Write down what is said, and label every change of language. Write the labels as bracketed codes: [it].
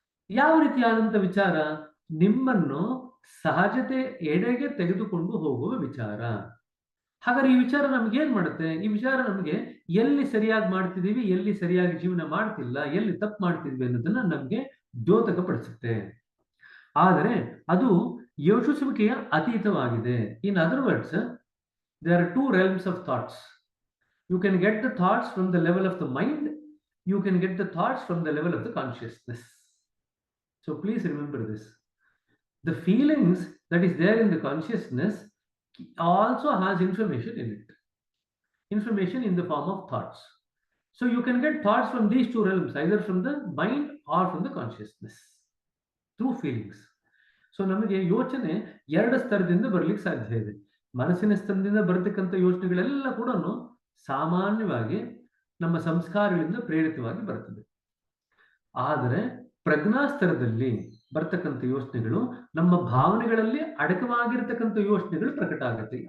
[kn] ಯಾವ ರೀತಿಯಾದಂಥ ವಿಚಾರ? ನಿಮ್ಮನ್ನು ಸಹಜತೆ ಎಡೆಗೆ ತೆಗೆದುಕೊಂಡು ಹೋಗುವ ವಿಚಾರ. ಹಾಗಾದ್ರೆ ಈ ವಿಚಾರ ನಮ್ಗೆ ಏನ್ ಮಾಡುತ್ತೆ? ಈ ವಿಚಾರ ನಮಗೆ ಎಲ್ಲಿ ಸರಿಯಾಗಿ ಮಾಡ್ತಿದೀವಿ, ಎಲ್ಲಿ ಸರಿಯಾಗಿ ಜೀವನ ಮಾಡ್ತಿಲ್ಲ, ಎಲ್ಲಿ ತಪ್ಪು ಮಾಡ್ತಿದ್ವಿ ಅನ್ನೋದನ್ನ ನಮ್ಗೆ ದ್ಯೋತಕಪಡಿಸುತ್ತೆ. ಆದರೆ ಅದು ಯೋಚಿಸುವಿಕೆಯ ಅತೀತವಾಗಿದೆ. [en] In other words, there are two realms of thoughts. You can get the thoughts from the level of the mind, you can get the thoughts from the level of the consciousness. So please remember this. The feelings that is there in the consciousness also has information in it, information in the form of thoughts. So you can get thoughts from these two realms, either from the mind or from the consciousness, through feelings. [kn] So ನಮಗೆ ಯೋಚನೆ ಎರಡು ಸ್ತರದಿಂದ ಬರ್ಲಿಕ್ಕೆ ಸಾಧ್ಯ ಇದೆ. ಮನಸ್ಸಿನ ಸ್ತರದಿಂದ ಬರತಕ್ಕಂಥ ಯೋಚನೆಗಳೆಲ್ಲ ಕೂಡ ಸಾಮಾನ್ಯವಾಗಿ ನಮ್ಮ ಸಂಸ್ಕಾರಗಳಿಂದ ಪ್ರೇರಿತವಾಗಿ ಬರ್ತದೆ. ಆದರೆ ಪ್ರಜ್ಞಾ ಸ್ತರದಲ್ಲಿ ಬರ್ತಕ್ಕಂಥ ಯೋಚನೆಗಳು ನಮ್ಮ ಭಾವನೆಗಳಲ್ಲಿ ಅಡಕವಾಗಿರ್ತಕ್ಕಂಥ ಯೋಚನೆಗಳು ಪ್ರಕಟ ಆಗುತ್ತೆ.